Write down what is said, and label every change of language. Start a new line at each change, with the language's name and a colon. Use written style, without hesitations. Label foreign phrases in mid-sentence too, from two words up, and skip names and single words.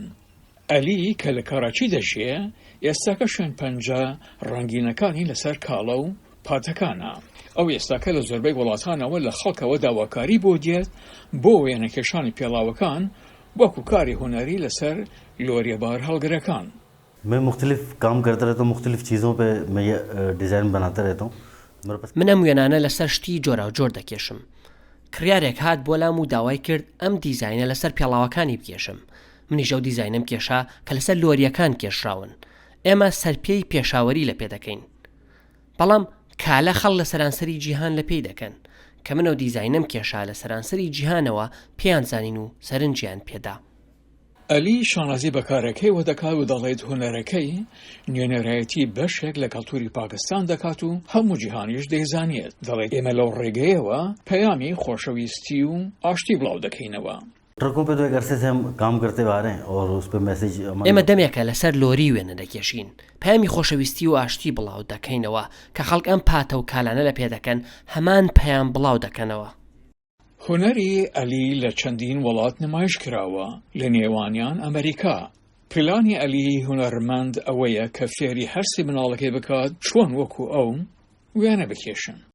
Central Kurdish: عەلی کە لە کاراچی دەژێ، ئێستاکە شوێن پەنجە ڕەنگینەکانی لەسەر کاڵە و پاتەکانە. ئەو ئێستاکە لە زۆربەی وڵاتانەوە لە خەڵکەوە داواکاری بۆ دێت بۆ وێنەکێشانی پێڵاوەکان وەکو کاری هونەری لەسەر لۆریە بارهەڵگەرەکان.
Urdu: میں مختلف کام کرتا رہتا ہوں، مختلف چیزوں پہ میں یہ ڈیزائن بناتا رہتا ہوں.
Central Kurdish: من ئەم وێنانە لەسەر شتی جۆرا و جۆر دەکێشم. کڕیارێک هات بۆ لام و داوای کرد ئەم دیزاینە لەسەر پێڵاوەکانی بکێشم. منیش ئەو دیزاینم کێشا کە لەسەر لۆریەکان کێشراون. ئێمە سەرپێی پێشاوەری لە پێ دەکەین. بەڵام کالە خەڵ لە سەرانسەری جیهان لە پێی دەکەن کە من ئەو دیزاینم کێشا لە سەرانسەری جیهانەوە پێیان زانین و سەرنجیان پێدا. عەلی شانازی بەکارەکەی وە دەکات و دەڵێت هونەرەکەی نوێنەرایەتی بەشێک لە کەڵتوری پاکستان دەکات و هەموو جیهانیش دەیزانێت. دەڵێت ئێمە لەو ڕێگەیەوە پەیامی خۆشەویستی و ئاشتی بڵاو دەکەینەوە.
Urdu: ٹرکوں پہ تو ایک عرصے سے ہم کام کرتے آ رہے ہیں اور اس پہ میسج
Central Kurdish: ئێمە دەمێکە لەسەر لۆری وێنە دەکێشین. پەیامی خۆشەویستی و ئاشتی بڵاو دەکەینەوە کە خەڵک ئەم پاتە و کالانە لە پێ دەکەن هەمان پەیام بڵاو دەکەنەوە. هونەری عەلی لە چەندین وڵات نمایش کراوە، لە نێوانیان ئەمریکا. پلانی عەلی هونەرمەند ئەوەیە کە فێری هەرسی مناڵەکەی بکات چۆن وەکو ئەو وێنە بکێشن.